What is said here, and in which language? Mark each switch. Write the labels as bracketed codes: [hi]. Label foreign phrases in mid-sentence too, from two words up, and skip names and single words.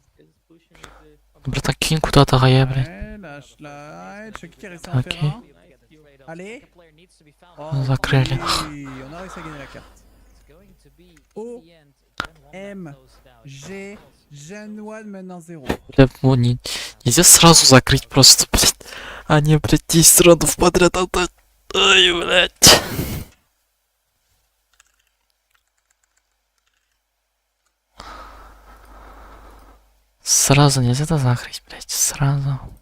[ru] Братан, кинь куда-то гая, блядь. [fr] Ouais, lâche la. Ouais, Chucky qui a réussi à en faire un. Allez. [ru] Закрыли. [fr] Oui, on a réussi à gagner la carte. O, M, G, Gen 1 maintenant 0. [ru] Бля, ну, нельзя сразу закрыть просто, блядь. А не, блядь, 10 раундов подряд отдать. Ай, блядь. Сразу нельзя это закрыть, блядь, сразу.